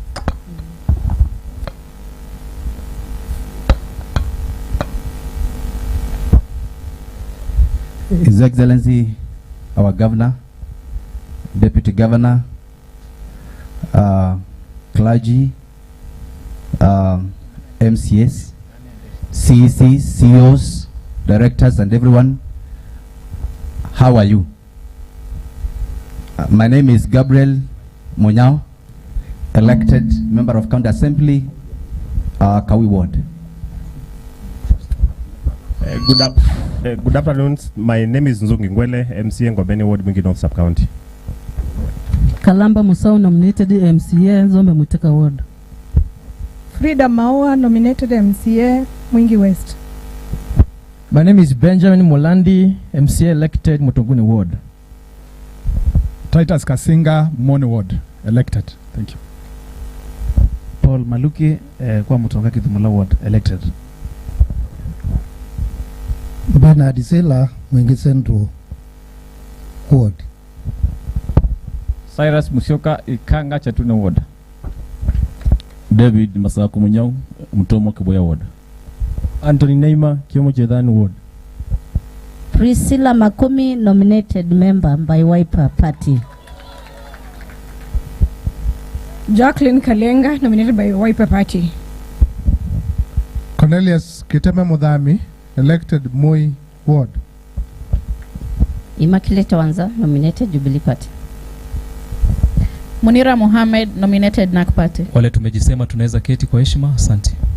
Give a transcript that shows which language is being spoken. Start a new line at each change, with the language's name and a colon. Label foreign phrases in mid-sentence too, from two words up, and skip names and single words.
English: His Excellency, our Governor, Deputy Governor, clergy, MCS, CECs, CEOs, directors, and everyone, how are you? My name is Gabriel Monyao, elected member of County Assembly, Kawi Ward. Good afternoon. My name is Nzungi Ngwele, MCA Ngobeni Ward, Mwingi North Sub-County. Kalamba Musau, nominated MCA, Zombe Muteka Ward. Frida Maua, nominated MCA, Mwingi West. My name is Benjamin Molandi, MCA elected Mutonguni Ward. Titus Kasinga, Mone Ward, elected. Thank you. Paul Maluki, kwa Mutonga Kithumula Ward, elected. Bernard Isela, Mwingi Central Ward. Cyrus Musyoka, Ikanga Chatuna Ward. David Masako Munyao, Mutomo Kiboya Ward. Anthony Neima, Kiomo Chedan Ward. Priscilla Makumi, nominated member by Wiper Party. Jacqueline Kalenga, nominated by Wiper Party. Cornelius Kiteme Mudhami, elected Moi Ward. Immaculate Wanza, nominated Jubilee Party. Munira Mohamed, nominated NAK Party.
Swahili: Wale tumejisema tunaweza keti kwa heshima. Asante.